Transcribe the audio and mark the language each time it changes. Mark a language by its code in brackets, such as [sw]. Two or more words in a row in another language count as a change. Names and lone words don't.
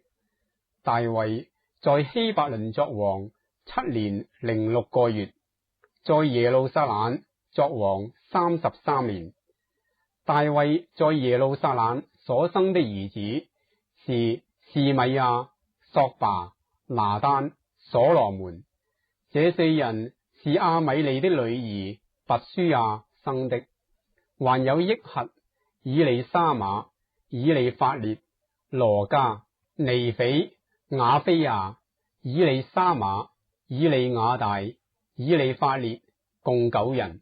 [zh] 大衛在希伯倫作王7年06個月，在耶路撒冷作王33年。大衛在耶路撒冷所生的兒子是示米亞、索巴、拿單、所羅門。這四人是亞米利的女兒拔書亞生的。還有益核、以利沙瑪、以利法列、羅加、尼斐、雅菲亞、以利沙瑪、以利雅大、以利法列，共9人。